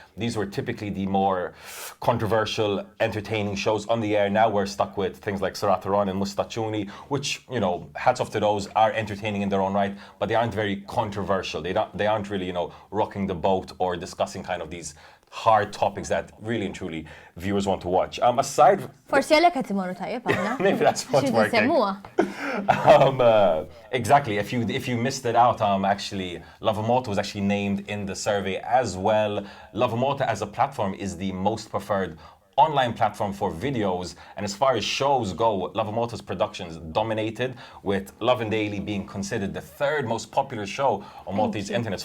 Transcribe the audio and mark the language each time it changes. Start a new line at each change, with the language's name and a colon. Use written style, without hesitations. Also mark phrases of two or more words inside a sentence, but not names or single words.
English: These were typically the more controversial, entertaining shows on the air. Now we're stuck with things like Sarataron and Mustachuni, which, you know, hats off to those, are entertaining in their own right, but they aren't very controversial. They aren't really, you know, rocking the boat or discussing kind of these hard topics that really and truly viewers want to watch. Aside...
Maltese: Forsi għalek qed imorru tajjeb aħna.
English: Maybe that's what's working. Exactly. If you missed it out, actually, Lovin Malta was actually named in the survey as well. Lovin Malta as a platform is the most preferred online platform for videos, and as far as shows go, Lovin Malta's productions dominated, with Lovin Daily being considered the third most popular show on Maltese internet.